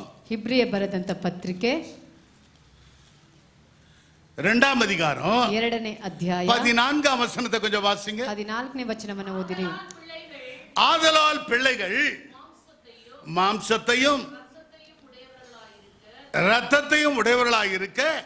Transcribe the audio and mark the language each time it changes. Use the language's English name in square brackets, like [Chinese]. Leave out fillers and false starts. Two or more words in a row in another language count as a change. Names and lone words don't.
[Kannada] ಹಿಬ್ರಿಯ ಬರೆದಂತ ಪತ್ರಿಕೆ [Tamil] 2ாம் அதிகாரம் [Kannada] 2ನೇ ಅಧ್ಯಾಯ [Tamil] 14ாம் வசனத்தை கொஞ்சம் வாசிங்க. [Kannada] 14ನೇ ವಚನವನ್ನು ಓದಿರಿ. [Tamil] ஆதலால் பிள்ளைகள் மாம்சத்தையும் இரத்தத்தையும் உடையவர்களாய் இருக்க